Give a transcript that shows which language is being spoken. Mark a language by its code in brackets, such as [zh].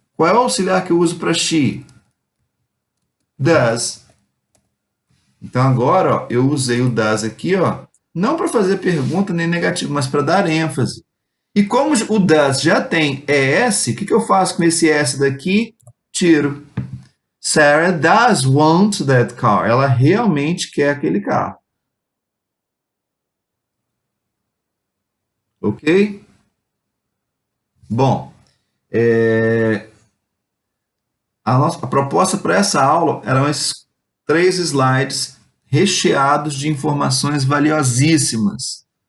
[pt] Qual é o auxiliar que eu uso para she? Does. Então agora, ó, eu usei o does aqui, ó, não para fazer pergunta nem negativo, mas para dar ênfase. E como o does já tem ES, o que eu faço com esse S daqui? Tiro. [en] Sarah does want that car. [pt] Ela realmente quer aquele carro. Ok? Bom, a proposta para essa aula eram esses 3 slides recheados de informações valiosíssimas.